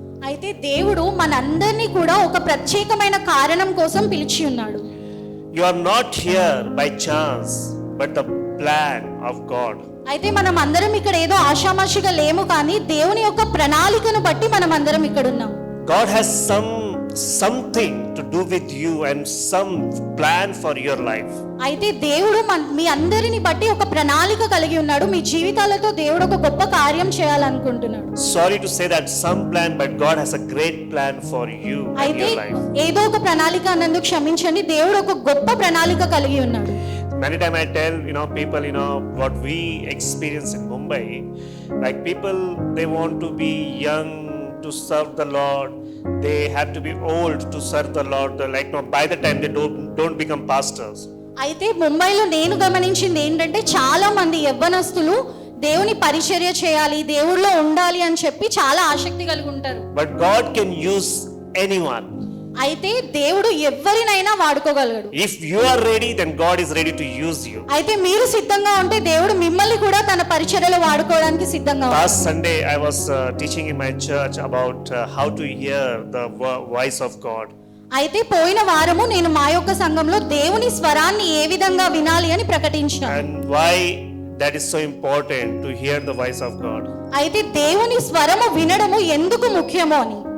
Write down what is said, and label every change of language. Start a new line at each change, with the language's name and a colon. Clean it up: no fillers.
Telugu: అయితే దేవుడు మనందరినీ కూడా ఒక ప్రత్యేకమైన కారణం కోసం పిలిచి ఉన్నాడు.
English: You are not here by chance but the plan of God.
Telugu: అయితే మనం అందరం ఇక్కడ ఏదో ఆషామాషిగా లేము, కానీ దేవుని యొక్క ప్రణాళికను బట్టి మనం అందరం ఇక్కడ ఉన్నాం.
English: God has something to do with you and some plan for your life.
Telugu: అయితే దేవుడు మీ అందరిని బట్టి ఒక ప్రణాళిక కలిగి ఉన్నాడు. మీ జీవితాలతో దేవుడు ఒక గొప్ప కార్యం చేయాలనుకుంటున్నాడు.
English: Sorry to say that some plan, but God has a great plan for you and your life.
Telugu: ఏదో ఒక ప్రణాళిక అన్నందుకు క్షమించండి, దేవుడు ఒక గొప్ప ప్రణాళిక కలిగి ఉన్నాడు.
English: Many times I tell people what we experience in Mumbai, like people they want to be young to serve the Lord, they have to be old to serve the Lord, by the time they don't become pastors.
Telugu: అయితే ముంబైలో నేను గమనించింది ఏంటంటే చాలా మంది యవ్వనస్తులు దేవుని పరిచర్య చేయాలి, దేవుళ్ళో ఉండాలి అని చెప్పి చాలా ఆసక్తి కలిగి ఉంటారు.
English: But God can use anyone.
Telugu: అయితే దేవుడు ఎవరినైనా వాడుకోగలడు.
English: If you are ready, then God is ready to use you.
Telugu: అయితే మీరు సిద్ధంగా ఉంటే దేవుడు మిమ్మల్ని కూడా తన పరిచర్యలో వాడుకోవడానికి సిద్ధంగా ఉన్నాడు.
English: Last Sunday I was teaching in my church about how to hear the voice of God.
Telugu: అయితే పోయిన వారము నేను మా యొక్క సంఘంలో దేవుని స్వరాన్ని ఏ విధంగా వినాలి అని ప్రకటించాను.
English: And why that is so important to hear the voice of God.
Telugu: అయితే దేవుని స్వరము వినడము ఎందుకు ముఖ్యమో అని